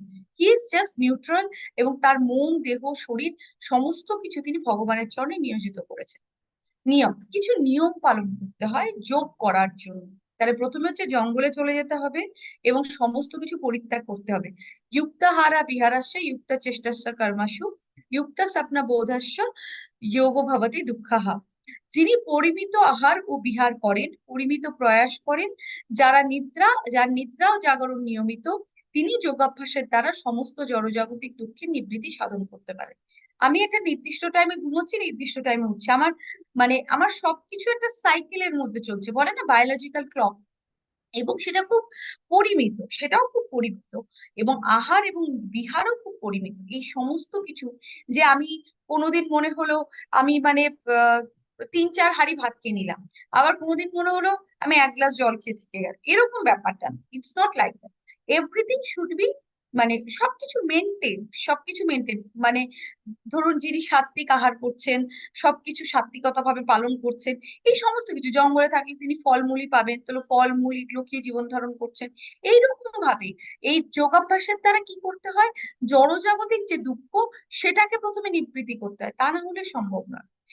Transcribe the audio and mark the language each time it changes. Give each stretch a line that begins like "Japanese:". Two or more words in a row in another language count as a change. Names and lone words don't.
English: he is just neutral,
Bangla: এবং তার মন দেহ শরীর সমস্ত কিছু তিনি ভগবানের চরণে নিয়োজিত করেছেন। নিয়ম, কিছু নিয়ম পালন করতে হয় যোগ করার জন্য। তাহলে প্রথমে হচ্ছে জঙ্গলে চলে যেতে হবে এবং সমস্ত কিছু পরিত্যাগ করতে হবে।
Sanskrit: যুক্তাহারা বিহারাস্য, যুক্ত চেষ্টাস্য কর্মাসু, युक्त स्वप्न बोधस्य योगो भवति दुःखः।
Bangla: যিনি পরিমিত আহার ও বিহার করেন, পরিমিত প্রয়াস করেন, যার নিদ্রা ও জাগরণ নিয়মিত, তিনি যোগাভ্যাসের দ্বারা সমস্ত জড়জাগতিক দুঃখের নিবৃত্তি সাধন করতে পারেন। আমি একটা নির্দিষ্ট টাইমে ঘুমোচ্ছি, নির্দিষ্ট টাইমে উঠছি, আমার সবকিছু একটা সাইকেলের মধ্যে চলছে, বলে না
English: biological clock.
Bangla: এবং সেটা খুব পরিমিত, সেটাও খুব পরিমিত, এবং আহার এবং বিহারও খুব পরিমিত। এই সমস্ত কিছু, যে আমি কোনোদিন মনে হলো আমি আহ 3-4 হাঁড়ি ভাত খেয়ে নিলাম, আবার কোনোদিন মনে হলো আমি 1 গ্লাস জল খেয়ে থেকে গেল, এরকম ব্যাপারটা
English: it's not like that. everything should be,
Bangla: সবকিছু মেনটেন, সবকিছু মেনটেন। ধরুন যিনি সাত্বিক আহার করছেন, সবকিছু সাত্বিকতা ভাবে পালন করছেন, এই সমস্ত কিছু, জঙ্গলে থাকলে তিনি ফলমূলই পাবেন, তো ফলমূল এগুলো খেয়ে জীবন ধারণ করছেন। এইরকম ভাবে এই যোগাভ্যাসের দ্বারা কি করতে হয়, জড়জাগতিক যে দুঃখ সেটাকে প্রথমে নিবৃত্তি করতে হয়, তা না হলে সম্ভব নয়।